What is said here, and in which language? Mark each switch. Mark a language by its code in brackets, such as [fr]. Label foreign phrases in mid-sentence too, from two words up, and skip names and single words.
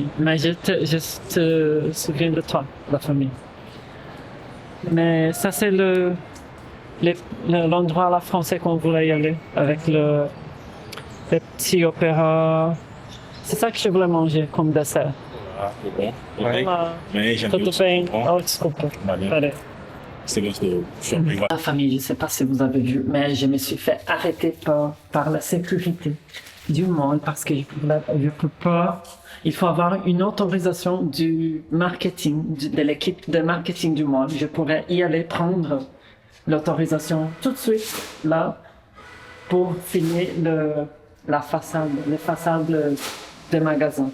[fr] Mais je te souviens de toi, la famille. Mais ça, c'est l'endroit à la français qu'on voulait y aller, avec le petit opéra. C'est ça que je voulais manger comme dessert. [pt] Ah, tudo bom? Olá. Bem, já Tudo bem? Oh, desculpa. Valeu. [fr] Allez. [pt] Você gostou do shopping? [fr] La famille, je ne sais pas si vous avez vu, mais je me suis fait arrêter par la sécurité du mall parce que je peux pas. Il faut avoir une autorisation du marketing, de l'équipe de marketing du mall. Je pourrais y aller prendre l'autorisation tout de suite, là, pour filmer les façades des magasins.